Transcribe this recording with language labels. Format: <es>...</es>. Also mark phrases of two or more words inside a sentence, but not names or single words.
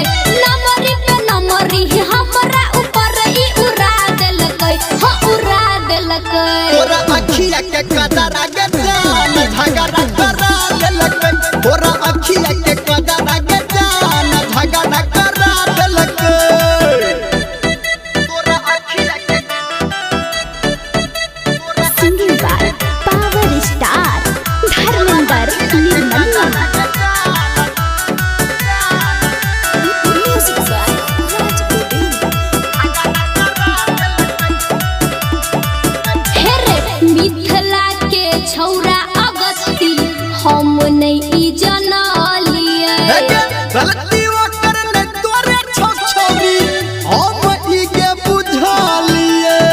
<mai>नंबरी पे नंबरी हमरा ऊपर ई उड़ा देलकै, हो उड़ा देलकै। तोरा अखिया के कदरा के जान झगड़ा करा देलकै। तोरा अखिया के कदरा के जान झगड़ा करा देलकै। तोरा अखिया के</mai> <en>Singing by Power Star Dharmendra Nirmaliya. Music by Raj Govind.</en> <mai>हेरे मिथिला के छौरा अगस्ती हम नहीं जनलिए। हेगे गलती ओकर ने तोरे छौरी हम ई के बुझलिए।</mai>